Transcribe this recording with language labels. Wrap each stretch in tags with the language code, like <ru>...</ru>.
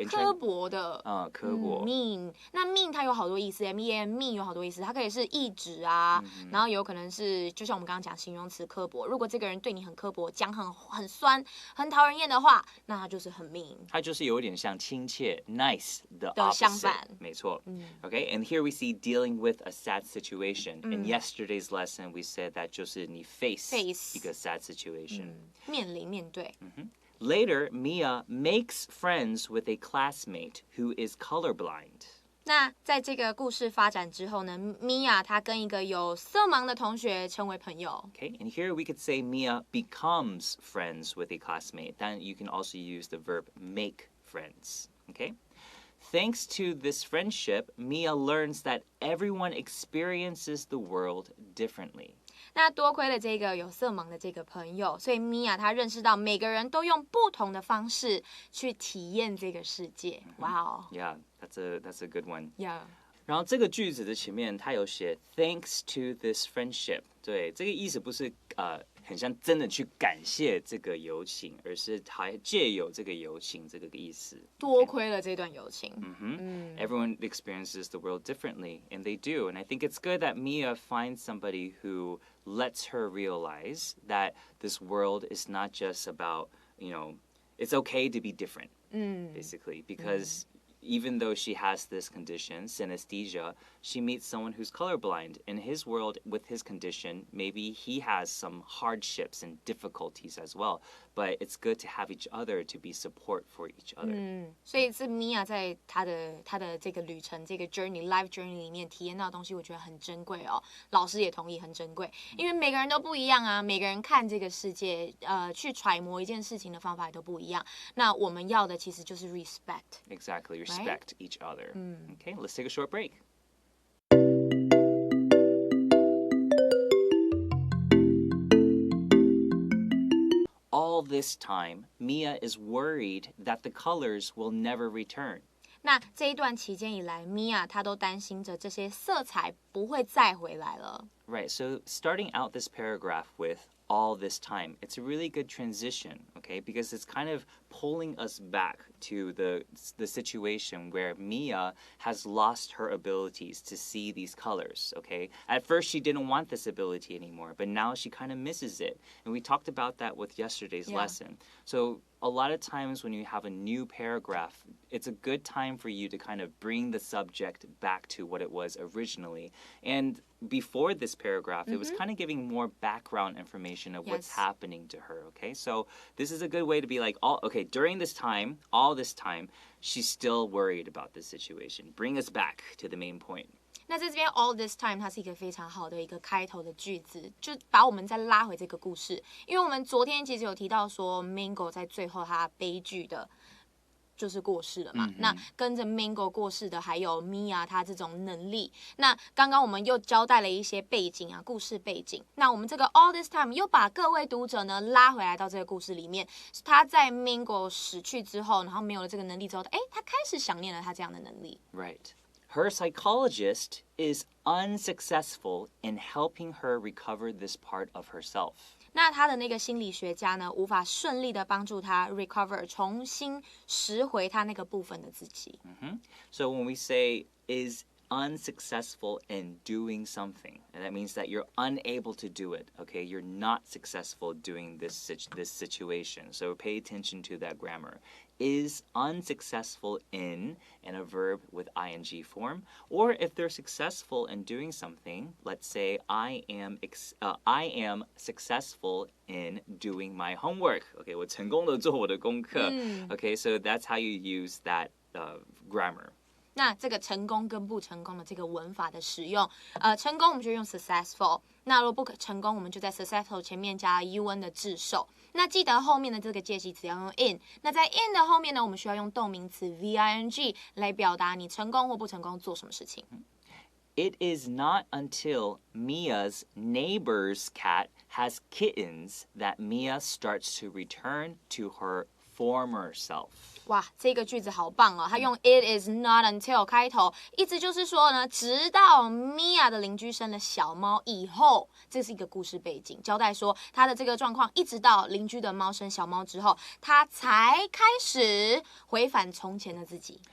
<zh>刻薄的，刻薄。 mean， 那 mean 它有好多意思 ，mean 有好多意思，它可以是意指啊，然后有可能是就像我们刚刚讲形容词刻薄，如果这个人对你很刻薄，讲很酸、很讨人厌的话，那他就是很 mean。它就是有点像亲切 nice 的相反，没错。</zh> <en>Okay, and here we see dealing with a sad situation. In yesterday's lesson, we said that</en> <zh>就是你 face 一个 sad situation. 面对。</zh> <en>Later, Mia makes friends with a classmate who is colorblind.</en> <zh>那在这个故事发展之后呢，米娅她跟一个有色盲的同学成为朋友。</zh> <en>Okay, and here we could say Mia becomes friends with a classmate. Then you can also use the verb make friends. Okay? Thanks to this friendship, Mia learns that everyone experiences the world differently.</en> <zh>那多亏了这个有色盲的这个朋友，所以米娅她认识到每个人都用不同的方式去体验这个世界。哇哦</zh> <en>Yeah, that's a good one. Yeah.</en> <zh>然后这个句子的前面它有写</zh> <en>Thanks to this friendship.</en> <zh>对，这个意思不是很像真的去感谢这个友情，而是还借由这个友情这个意思。多亏了这段友情。</zh> <en>Everyone experiences the world differently, and they do. And I think it's good that Mia finds somebody who lets her realize that this world is not just about, it's okay to be different, basically, because even though she has this condition, synesthesia, she meets someone who's colorblind. In his world, with his condition, maybe he has some hardships and difficulties as well. But it's good to have each other to be support for each other.</en> <zh>所以是米娅在她的这个旅程、这个</zh> <en>life journey</en> <zh>里面体验到的东西，我觉得很珍贵哦。老师也同意很珍贵，因为每个人都不一样啊，每个人看这个世界，去揣摩一件事情的方法也都不一样。那我们要的其实就是 respect.</zh> <en>Exactly, respect each other. Okay, let's take a short break. All this time, Mia is worried that the colors will never return.</en> <zh>那这一段期间以来，米娅她都担心着这些色彩不会再回来了。</zh> <en>Right, so starting out this paragraph with all this time, it's a really good transition, okay? Because it's kind of pulling us back to the situation where Mia has lost her abilities to see these colors, okay? At first, she didn't want this ability anymore, but now she kind of misses it. And we talked about that with yesterday's lesson. So a lot of times when you have a new paragraph, it's a good time for you to kind of bring the subject back to what it was originally. And before this paragraph, it was kind of giving more background information of what's happening to her, okay? So this is a good way to be like, during this time, all this time, she's still worried about this situation. Bring us back to the main point.</en> <zh>那在这边</zh> <en>all this time</en> <zh>它是一个非常好的一个开头的句子，就把我们再拉回这个故事，因为我们昨天其实有提到说 Mango 在最后他悲剧的就是过世了嘛，那跟着 Mango 过世的还有 Mia 她这种能力。那刚刚我们又交代了一些背景啊，故事背景。那我们这个</zh> <en>all this time</en> <zh>又把各位读者呢拉回来到这个故事里面。他在 Mango 死去之后，然后没有了这个能力之后，他开始想念了他这样的能力。</zh> <en>Right. Her psychologist is unsuccessful in helping her recover this part of herself.</en> <zh>那他的那个心理学家呢，无法顺利的帮助他 recover 重新拾回他那个部分的自己。</zh> <en>So when we say is unsuccessful in doing something, and that means that you're unable to do it, okay? You're not successful doing this situation. So pay attention to that grammar. Is unsuccessful in, and a verb with ing form, or if they're successful in doing something, let's say I am successful in doing my homework.</en> <zh>Okay, 我成功地做我的功课。</zh> <en>Okay, so that's how you use that grammar.</en> <zh>那这个成功跟不成功的这个文法的使用，成功我们就用 successful， 那如果不成功，我们就在 successful 前面加 un 的字首。那记得后面的这个介系词要用 in， 那在 in 的后面呢，我们需要用动名词 ving 来表达你成功或不成功做什么事情。</zh> <en>It is not until Mia's neighbor's cat has kittens that Mia starts to return to her former self.</en> <zh>哇，这个句子好棒哦！它用</zh> <en>It is not until</en> <zh>开头，意思就是说呢，直到 Mia 的邻居生了小猫以后，这是一个故事背景，交代说他的这个状况，一直到邻居的猫生小猫之后，他才开始回返从前的自己。</zh>